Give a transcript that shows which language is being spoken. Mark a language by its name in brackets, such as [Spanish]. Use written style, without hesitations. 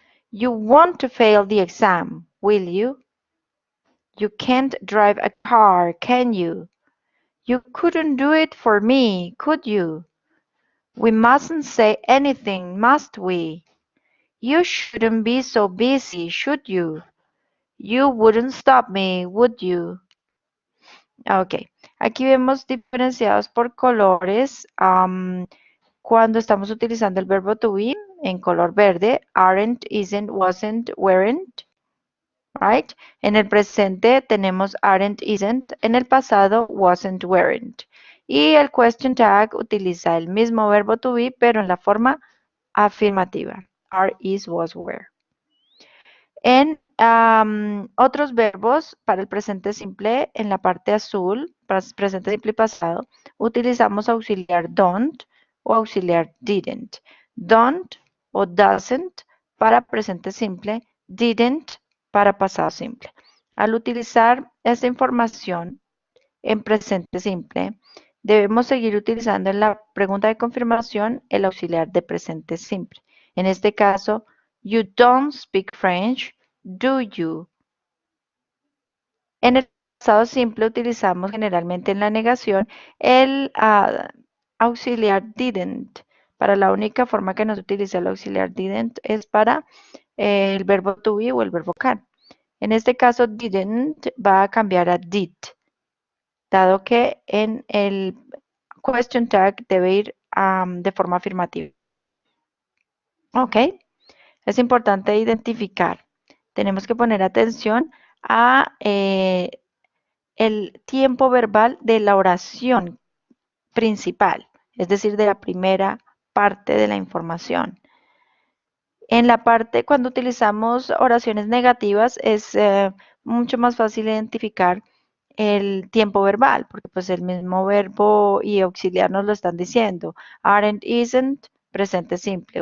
[English] You want to fail the exam, will you? You can't drive a car, can you? You couldn't do it for me, could you? We mustn't say anything, must we? You shouldn't be so busy, should you? You wouldn't stop me, would you? [Spanish] Ok, aquí vemos diferenciados por colores. Cuando estamos utilizando el verbo to be en color verde, aren't, isn't, wasn't, weren't, right? En el presente tenemos aren't, isn't. En el pasado, wasn't, weren't. Y el question tag utiliza el mismo verbo to be, pero en la forma afirmativa. Are, is, was, were. En otros verbos, para el presente simple, en la parte azul, para presente simple y pasado, utilizamos auxiliar don't o auxiliar didn't. Don't o doesn't para presente simple, didn't para pasado simple. Al utilizar esta información en presente simple, debemos seguir utilizando en la pregunta de confirmación el auxiliar de presente simple. En este caso, [English] you don't speak French, do you? [Spanish] En el pasado simple utilizamos generalmente en la negación el auxiliar didn't. Para la única forma que nos utiliza el auxiliar didn't es para el verbo to be o el verbo can. En este caso, didn't va a cambiar a did, dado que en el question tag debe ir de forma afirmativa. Ok, es importante identificar. Tenemos que poner atención a el tiempo verbal de la oración principal, es decir, de la primera parte de la información. En la parte, cuando utilizamos oraciones negativas, es mucho más fácil identificar el tiempo verbal, porque pues el mismo verbo y auxiliar nos lo están diciendo. Aren't, isn't, presente simple.